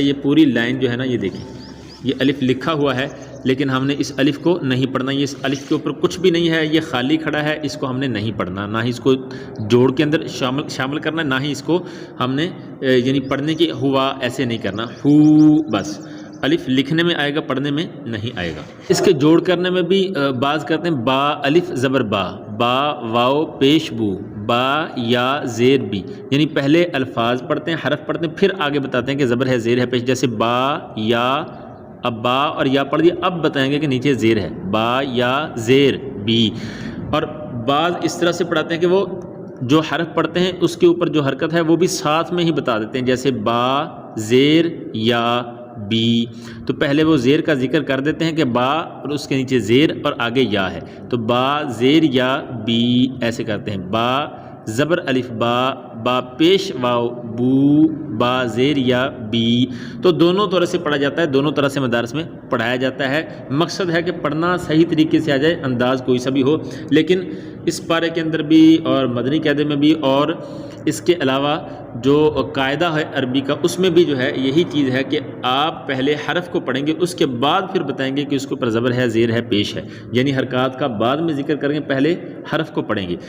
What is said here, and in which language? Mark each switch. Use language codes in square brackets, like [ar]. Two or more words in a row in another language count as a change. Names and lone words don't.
[ur] یہ پوری لائن جو ہے نا، یہ دیکھیں یہ الف لکھا ہوا ہے لیکن ہم نے اس الف کو نہیں پڑھنا، یہ اس الف کے اوپر کچھ بھی نہیں ہے، یہ خالی کھڑا ہے، اس کو ہم نے نہیں پڑھنا، نہ ہی اس کو جوڑ کے اندر شامل کرنا، نہ ہی اس کو ہم نے یعنی پڑھنے کی ہوا ایسے نہیں کرنا، ہو بس الف لکھنے میں آئے گا، پڑھنے میں نہیں آئے گا۔ اس کے جوڑ کرنے میں بھی بعض کرتے ہیں با الف زبر با، با واو پیش بو، با یا زیر بی، یعنی پہلے الفاظ پڑھتے ہیں، حرف پڑھتے ہیں، پھر آگے بتاتے ہیں کہ زبر ہے، زیر ہے، پیش، جیسے با یا، اب با اور یا پڑھ دیا، اب بتائیں گے کہ نیچے زیر ہے، با یا زیر بی۔ اور بعض اس طرح سے پڑھاتے ہیں کہ وہ جو حرف پڑھتے ہیں اس کے اوپر جو حرکت ہے وہ بھی ساتھ میں ہی بتا دیتے ہیں، جیسے با زیر یا بی. تو پہلے وہ زیر کا ذکر کر دیتے ہیں کہ با اور اس کے نیچے زیر اور آگے یا ہے، تو با زیر یا بی ایسے کرتے ہیں. با زبر الف با، با پیش واو بو، با زیر یا بی. تو دونوں طرح سے پڑھا جاتا ہے، دونوں طرح سے مدارس میں پڑھایا جاتا ہے. مقصد ہے کہ پڑھنا صحیح طریقے سے آ جائے، انداز کوئی سا بھی ہو. لیکن اس پارے کے اندر بھی اور مدنی قاعدے میں بھی اور اس کے علاوہ جو قاعدہ ہے عربی کا، اس میں بھی جو ہے یہی چیز ہے کہ آپ پہلے حرف کو پڑھیں گے، اس کے بعد پھر بتائیں گے کہ اس کے اوپر زبر ہے، زیر ہے، پیش ہے، یعنی حرکات کا بعد میں ذکر کریں گے، پہلے حرف کو پڑھیں گے.